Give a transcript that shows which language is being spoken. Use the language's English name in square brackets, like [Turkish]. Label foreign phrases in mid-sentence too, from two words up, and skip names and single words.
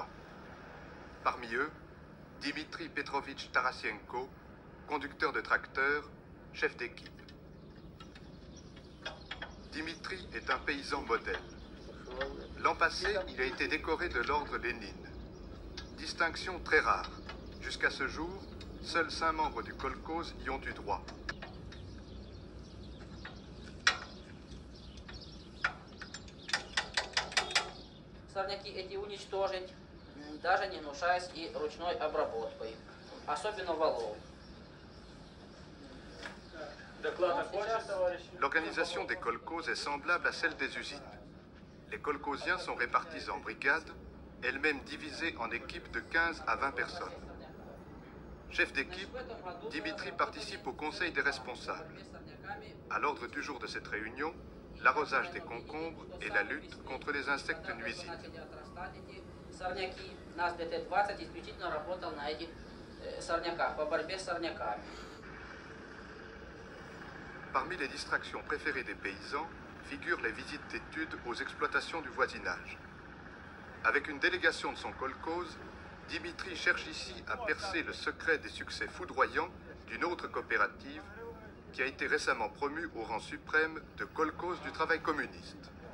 [French] Parmi eux, Dimitri Petrovitch Tarasienko, conducteur de tracteur, chef d'équipe. Dimitri est un paysan modèle. L'an passé, il a été décoré de l'ordre Lénine. Distinction très rare. Jusqu'à ce jour, seuls 5 membres du kolkhoz y ont eu droit. [Russian] Сорняки эти уничтожить, даже не гнушаясь и ручной обработкой, особенно валов. [French] L'organisation des kolkhozs est semblable à celle des usines. Les kolkhoziens sont répartis en brigades, elles-mêmes divisées en équipes de 15 à 20 personnes. Chef d'équipe, Dimitri participe au conseil des responsables. À l'ordre du jour de cette réunion, l'arrosage des concombres et la lutte contre les insectes nuisibles. [Russian] Сорняки. Нас ДТ-20 исключительно работал на этих сорняках, по борьбе с сорняками. [French] Parmi les distractions préférées des paysans figurent les visites d'études aux exploitations du voisinage. Avec une délégation de son kolkhoze, Dimitri cherche ici à percer le secret des succès foudroyants d'une autre coopérative qui a été récemment promue au rang suprême de kolkhoze du travail communiste.